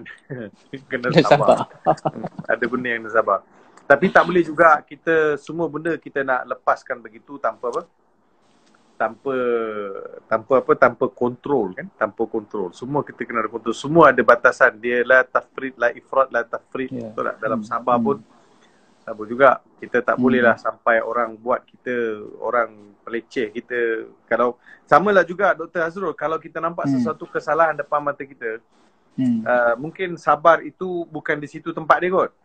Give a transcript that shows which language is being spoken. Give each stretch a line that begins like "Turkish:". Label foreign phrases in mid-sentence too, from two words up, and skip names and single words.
Malay: Kena sabar. Ada benda yang kena sabar. Tapi tak boleh juga kita semua benda kita nak lepaskan begitu tanpa apa? Tanpa kontrol kan? Tanpa kontrol. Semua kita kena ada kontrol. Semua ada batasan.
Arabic: Dia لا تفريط لا إفراط لا تفريط.
Malay: Betul tak? Dalam sabar pun sabar juga. Kita tak boleh lah sampai orang buat kita, orang peleceh kita. Kalau samalah juga Dr. Azrul, kalau kita nampak sesuatu kesalahan depan mata kita, mungkin sabar itu bukan di situ tempat dia kot.